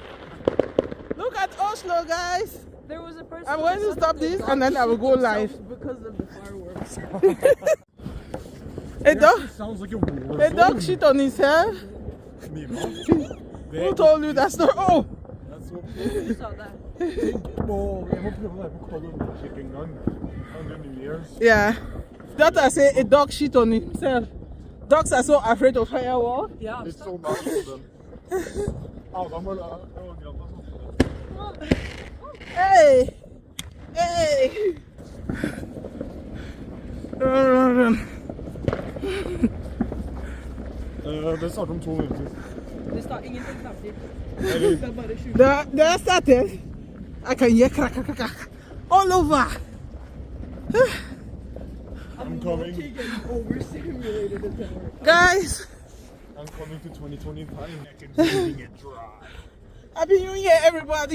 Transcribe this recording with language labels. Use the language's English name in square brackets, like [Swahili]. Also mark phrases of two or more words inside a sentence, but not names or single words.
[English] Look at Oslo, guys! There was a person. I'm going to that said stop that the this dogs and then I will shit go live. themselves because of the fireworks. A dog, Sounds like a war a dog zone. shit on himself. Nina. Who told you that story? Oh! That's what You saw that. [Norwegian] jeg må prøve å være på Call of Duty en gang. [English] On the New Year's. Yeah. That I say a dog shit on himself. Dogs are so afraid of fireworks. Yeah. It's so nice of them. Adam og Hey! Hey! Run, run, run. [Norwegian] Det starter om 2 minutter. Det står ingenting samtidig. Eller, Det er bare 20. [English] They started. I can hear crack, crack, crack all over. I'm coming. Overstimulated at that work. Guys, I'm coming to 2025. I can see it dry. Happy New Year, everybody.